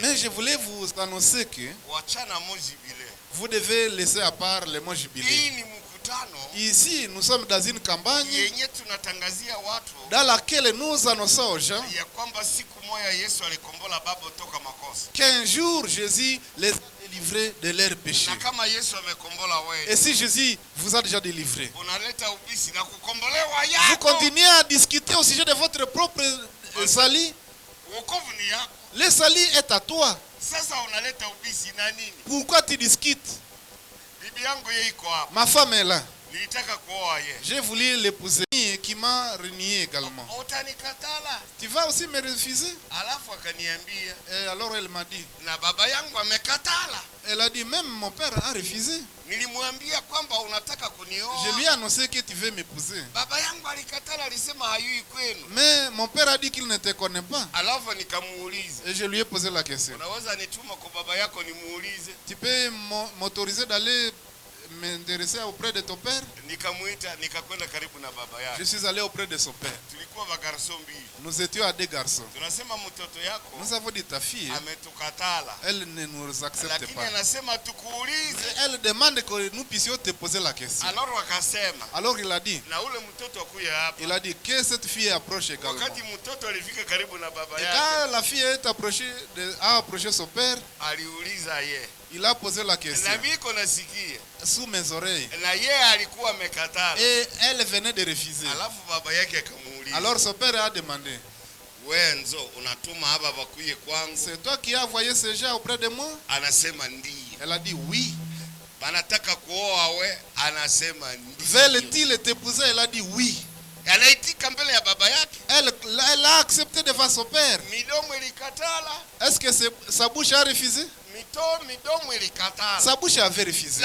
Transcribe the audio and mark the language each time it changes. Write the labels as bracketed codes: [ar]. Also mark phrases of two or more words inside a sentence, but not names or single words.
[fr] Mais je voulais vous annoncer que [sw] wachana mo jibile. [fr] vous devez laisser à part le mot [sw] Hii [fr] jubilé. [sw] ni mkutano [fr] Ici, nous sommes dans une campagne [sw] yenye tunatangazia watu [fr] dans laquelle nous annonçons aux gens [sw] ya kwamba siku moja Yesu alikombola baba toka makosa, [fr] qu'un jour Jésus les a délivrés de leurs péchés. [sw] na kama Yesu amekombola [fr] Et [sw] wewe, [fr] si Jésus vous a déjà délivré, [sw] unaleta ubisi na kukombolewa [fr] vous [sw] yako. [fr] continuez à discuter au sujet de votre propre salut. [sw] Wokovu ni yako. [fr] Le salut est à toi. [sw] Sasa unaleta ubisi na nini? [fr] Pourquoi tu discutes? [sw] Bibi yangu yeye iko hapa, [fr] Ma femme est là. [sw] nilitaka kuoa yeye, [fr] J'ai voulu l'épouser qui qui m'a renié également. [sw] Utanikatala? [fr] Tu vas aussi me refuser? [sw] Alafu akaniambia, [fr] Et alors elle m'a dit, [sw] na baba yangu amekatala. [fr] elle a dit, même mon père a refusé. [sw] Nilimwambia kwamba unataka kunioa. [fr] Je lui ai annoncé que tu veux m'épouser. [sw] Baba yangu alikatala, alisema hayui kwenu. [fr] Mais mon père a dit qu'il ne te connaît pas. [sw] Alafu nikamuuliza, [fr] Et je lui ai posé la question. [sw] unaweza nituma kwa baba yako nimuulize? [fr] Tu peux m'autoriser d'aller m'intéresser auprès de ton père? [sw] Nikamuita, nikakwenda karibu na baba [fr] Je [sw] yake. [fr] suis allé auprès de son père. [sw] Tulikuwa bagarso mbili. [fr] Nous étions à 2 garçons. [sw] Tunasema mtoto yako [fr] Nous avons dit, ta fille, [sw] ametukatala, [fr] elle ne nous accepte [sw] lakini [fr] pas. [sw] anasema tukuulize. [fr] Elle demande que nous puissions te poser la question. [sw] Alors wakasema, [fr] Alors il a dit, [sw] na ule mtoto akuye hapa. [fr] il a dit que cette fille approche également. [sw] Wakati mtoto alifika karibu na baba [fr] Et [sw] yake, [fr] quand la fille a approché son père, [sw] aliuliza ye, [fr] il a posé la question [sw] na biko nasikia, [fr] sous mes oreilles. [sw] na ye alikuwa amekatala. [fr] Et elle venait de refuser. [sw] Alafu baba yake akamuuliza, [fr] Alors son père a demandé, [sw] wenzo unatuma hapa bakuye kwangu? [fr] c'est toi qui as envoyé ces gens auprès de moi? [sw] Anasema ndiyo. [fr] Elle a dit oui. [sw] Banataka kuoa we? Anasema ndiyo. [fr] Veulent-ils t'épouser? Elle a dit oui. [sw] Anaitika mbele ya baba yake. [fr] Elle a accepté devant son père. [sw] Midomo ilikatala. [fr] Est-ce que sa bouche a refusé? [sw] Midomo ilikatala. [fr] Sa bouche avait refusé.